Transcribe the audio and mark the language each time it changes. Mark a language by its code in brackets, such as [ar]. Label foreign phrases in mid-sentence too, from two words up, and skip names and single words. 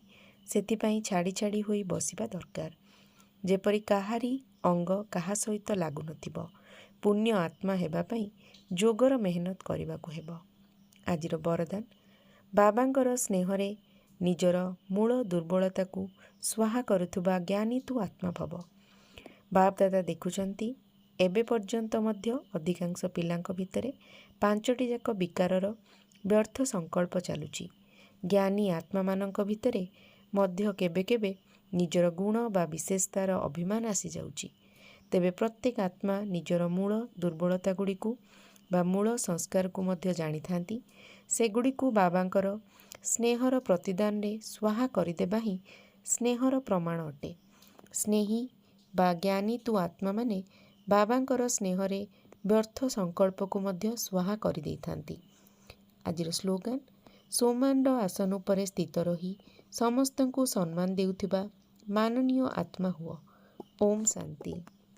[or] ସେଥିପାଇଁ ଛାଡ଼ି ଛାଡ଼ି ହୋଇ ବସିବା ଦରକାର। ଯେପରି କାହାରି ଅଙ୍ଗ କାହା ସହିତ ଲାଗୁ ନଥିବ। ପୁଣ୍ୟ ଆତ୍ମା ହେବା ପାଇଁ ଯୋଗର ମେହନତ କରିବାକୁ ହେବ। ଆଜିର ବରଦାନ ବାବାଙ୍କର ସ୍ନେହରେ ନିଜର ମୂଳ ଦୁର୍ବଳତା କୁ ସ୍ୱାହା କରୁଥିବା ଜ୍ଞାନୀ ତୁ ଆତ୍ମା ଭବ। ବାପ ଦାଦା ଦେଖୁଛନ୍ତି ଏବେ ପର୍ଯ୍ୟନ୍ତ ମଧ୍ୟ ଅଧିକାଂଶ ପିଲାଙ୍କ ଭିତରେ 5ଟି ଯାକ ବିକାରର ବ୍ୟର୍ଥ ସଙ୍କଳ୍ପ ଚାଲୁଛି। ଜ୍ଞାନୀ ଆତ୍ମା ମାନଙ୍କ ଭିତରେ ମଧ୍ୟ କେବେ କେବେ ନିଜର ଗୁଣ ବା ବିଶେଷତାର ଅଭିମାନ ଆସି ଯାଉଛି। ତେବେ ପ୍ରତ୍ୟେକ ଆତ୍ମା ନିଜର ମୂଳ ଦୁର୍ବଳତା ଗୁଡ଼ିକୁ ବା ମୂଳ ସଂସ୍କାର କୁ ମଧ୍ୟ ଜାଣି ଥାଆନ୍ତି। ସେଗୁଡ଼ିକୁ ବାବାଙ୍କର ସ୍ନେହର ପ୍ରତିଦାନ ରେ ସ୍ୱାହା କରିଦେବା ହିଁ ସ୍ନେହର ପ୍ରମାଣ ଅଟେ। ସ୍ନେହୀ ବା ଜ୍ଞାନୀ ତୁ ଆତ୍ମା ମାନେ ବାବାଙ୍କର ସ୍ନେହରେ ବ୍ୟର୍ଥ ସଙ୍କଳ୍ପ କୁ ମଧ୍ୟ ସ୍ୱାହା କରି ଦେଇଥାଆନ୍ତି। ଆଜିର ସ୍ଲୋଗାନ ସମ୍ମାନର ଆସନ ଉପରେ ସ୍ଥିତ ରହି ସମସ୍ତଙ୍କୁ ସମ୍ମାନ ଦେଉଥିବା ମାନନୀୟ ଆତ୍ମା ହୁଅ। ଓମ୍ ଶାନ୍ତି।